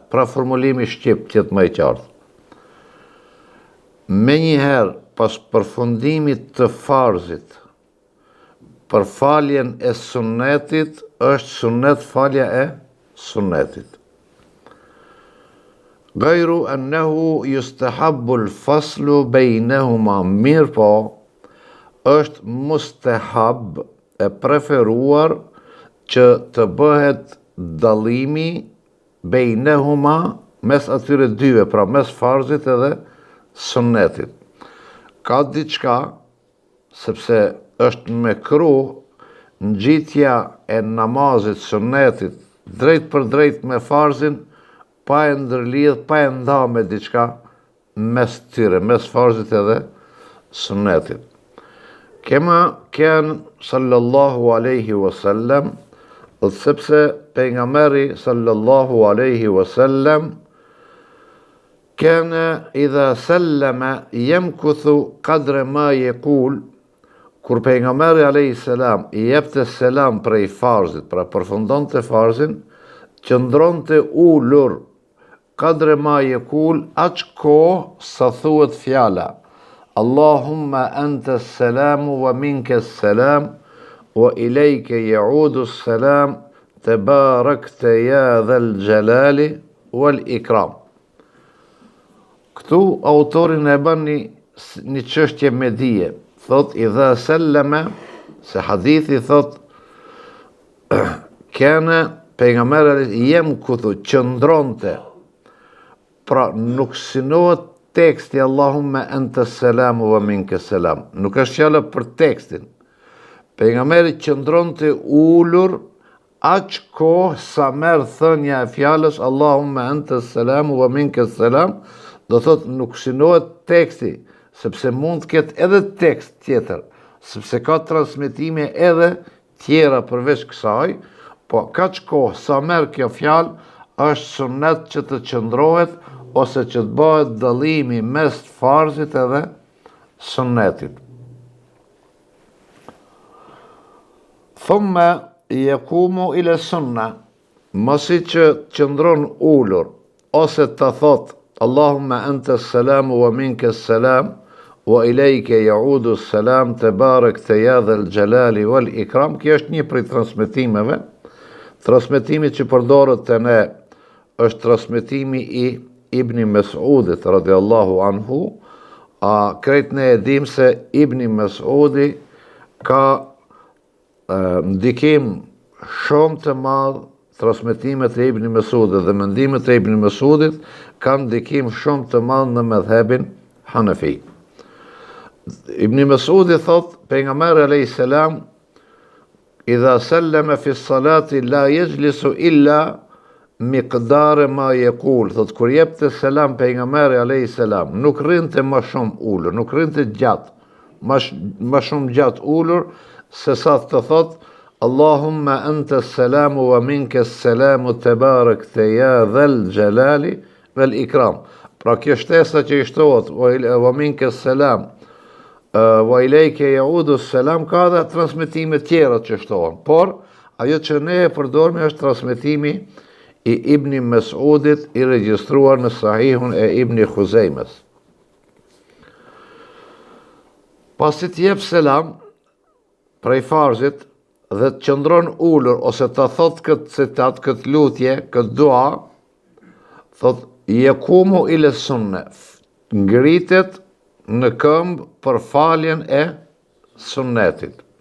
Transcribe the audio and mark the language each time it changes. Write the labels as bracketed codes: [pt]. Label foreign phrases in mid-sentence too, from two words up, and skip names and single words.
[sq] Pra formulimi shqip qëtë më i qartë. Menjëherë pas përfundimit të farzit, për faljen e sunnetit, është sunnet falja e sunnetit. [ar] غير أنه يستحب الفصل بينهما, [sq] mirë po, është mustahab e preferuar që të bëhet dallimi baynahuma, mes atyre dyve, pra mes farzit edhe sunnetit. Ka diçka, sepse është mekruh ngjitja e namazit sunnetit drejt për drejt me farzin, pa e ndërlidh, pa e nda me diçka mes tyre, mes farzit edhe sunnetit. [ar] كما كان صلى الله عليه وسلم, [sq] sepse pejgamberi [ar] صلى الله عليه وسلم كان إذا سلم يمكث قدر ما يقول, [sq] kur pejgamberi [ar] عليه السلام [sq] i jepte selam prej farzit, pra përfundonte farzin, qëndronte ulur [ar] قدر ما يقول, [sq] aq kohë sa thuhet fjala [ar] اللهم أنت السلام ومنك السلام وإليك يعود السلام تباركت يا ذا الجلال والإكرام. [sq] Këtu autorin e bën një çështje me dije. Thot [ar] إذا سلم, [sq] se hadithi thot kana pejgamberi yamkuthu, qëndronte, pra nuk synohet teksti [ar] اللهم أنت السلام ومنك السلام. [sq] Nuk është fjala për tekstin. Pejgamberi qëndron të ulur aq kohë sa merr thënia e fjalës [ar] اللهم أنت السلام ومنك السلام, [sq] do thot nuk synohet teksti, sepse mund të ketë edhe tekst tjetër, sepse ka transmetime edhe tjera përveç kësaj, po kaq kohë sa merr kjo fjalë është sunnet që të qëndrohet ose që të bëhet dallimi mes farzit edhe sunnetit. [ar] ثم يقوم إلى السنة, [sq] masi që qëndron ulur ose të thot [ar] اللهم أنت السلام ومنك السلام وإليك يعود السلام تباركت يا ذا الجلال والإكرام. [sq] Kjo është një prej transmetimeve. Transmetimi që përdoret te ne është transmetimi i Ibn Mes'udit [ar] رضي الله عنه. [sq] Krejt ne e dim se Ibn Mes'udi ka ndikim shumë të madh. Transmetimet e Ibn Mes'udit dhe mendimet e Ibn Mes'udit kanë ndikim shumë të madh në mëdhëbin Hanefi. Ibn Mes'udi thot, pejgamberi [ar] عليه السلام إذا سلم في الصلاة لا يجلس إلا مقدار ما يقول. [sq] Thot kur jepte selam pejgamberi [ar] عليه السلام, [sq] nuk rrinte më shumë ulur, nuk rrinte gjatë, më shumë gjatë ulur se sa të thot [ar] اللهم أنت السلام ومنك السلام تباركت يا ذا الجلال والإكرام. [sq] Pra kjo shtesa që i shtohet [ar] ومنك السلام وإليك يعود السلام [sq] ka dhe transmetime tjera që shtohen, por ajo që ne e përdorme është transmetimi i Ibn Mes'udit i regjistruar në Sahihun e Ibn Khuzejmes. Pasi të jep selam prej farzit dhe të qëndron ulur ose të thot këtë citat, këtë lutje, këtë dua, thot [ar] يقوم إلى السنة, [sq] ngritet në këmbë për faljen e sunnetit.